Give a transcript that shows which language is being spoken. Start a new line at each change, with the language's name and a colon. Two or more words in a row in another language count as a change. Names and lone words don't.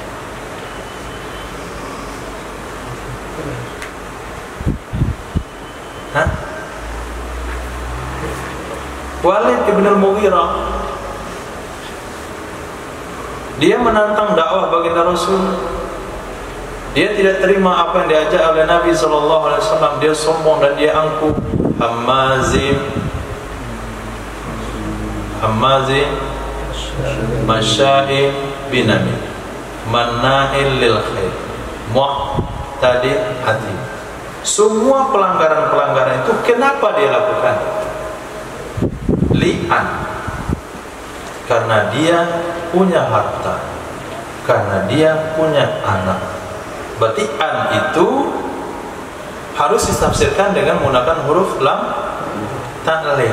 Indonesian: Hah? Walid ibn al-Mughirah. Dia menantang dakwah baginda Rasul. Dia tidak terima apa yang diajak oleh Nabi SAW. Dia sombong dan dia angkuh.
Arabic: هماز مشاء بنميم مناع للخير معتد أثيم.
Indonesian: Semua pelanggaran-pelanggaran itu kenapa dia lakukan? Li'an, karena dia punya harta, karena dia punya anak. Berarti an itu harus ditafsirkan dengan menggunakan huruf
Arabic: لام تعليل.